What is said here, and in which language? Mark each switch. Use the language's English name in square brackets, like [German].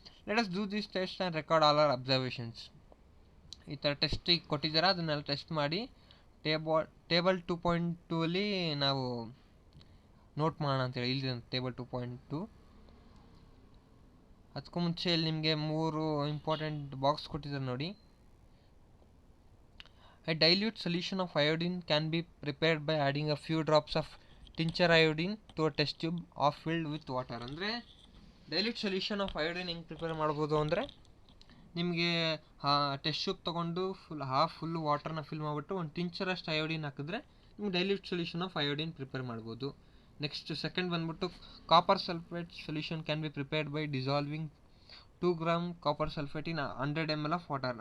[English] Let us do this test and record all our observations. [Kannada] ಈ ಥರ test ಈಗ ಕೊಟ್ಟಿದ್ದಾರೆ, ಅದನ್ನೆಲ್ಲ ಟೆಸ್ಟ್ ಮಾಡಿ ಟೇಬಲ್ 2.2 ನಾವು ನೋಟ್ ಮಾಡೋಣ ಅಂತೇಳಿ. ಇಲ್ಲಿ ಟೇಬಲ್ 2.2. ಅದಕ್ಕೂ ಮುಂಚೆ ಇಲ್ಲಿ ನಿಮಗೆ 3 ಇಂಪಾರ್ಟೆಂಟ್ ಬಾಕ್ಸ್ ಕೊಟ್ಟಿದ್ದಾರೆ ನೋಡಿ. [English] A dilute solution of iodine can be prepared by adding a few drops of tincture iodine to a test tube of filled with water. [Kannada] ಅಂದರೆ ಡೈಲ್ಯೂಟ್ ಸೊಲ್ಯೂಷನ್ ಆಫ್ ಅಯೋಡಿನ್ ಹೆಂಗೆ prepare ಮಾಡ್ಬೋದು ಅಂದರೆ, ನಿಮಗೆ test tube ತೊಗೊಂಡು full ವಾಟರ್ನ fill ಮಾಡಿಬಿಟ್ಟು ಒಂದು ಟಿಂಚರಷ್ಟು iodine ಹಾಕಿದ್ರೆ ನಿಮ್ಗೆ dilute solution of iodine prepare ಮಾಡ್ಬೋದು. [English] Next second ಬಂದ್ಬಿಟ್ಟು copper sulphate solution can be prepared by dissolving 2 gram copper sulphate in 100 ml of water.